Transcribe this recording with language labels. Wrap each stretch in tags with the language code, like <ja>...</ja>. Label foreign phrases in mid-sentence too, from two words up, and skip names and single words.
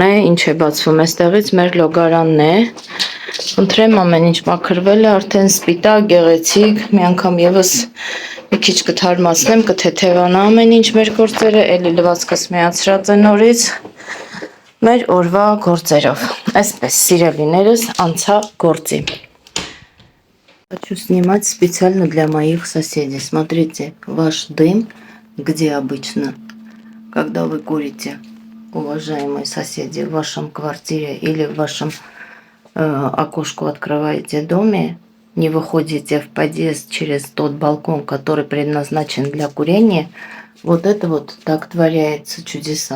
<hy>է, ինչ է բացվում այստեղից, մեր լոգարանն է, Խնդրեմ ամեն ինչ մաքրվել է, արդեն սպիտակ, գեղեցիկ, մի անգամ եւս մի քիչ կթարմացնեմ, կթեթևանա ամեն ինչ մեր գործերը, էլի լվացքս միացրած է նորից մեր օրվա գործերով։ Այսպես, սիրելիներս, անցա գործի։</hy> <ru>Хочу снимать специально для моих соседей. Смотрите, ваш дым, где обычно, когда вы курите, уважаемые соседи, в вашем квартире или в вашем окошко открываете в доме, не выходите в подъезд через тот балкон, который предназначен для курения, вот это вот так творяется чудеса.</ru>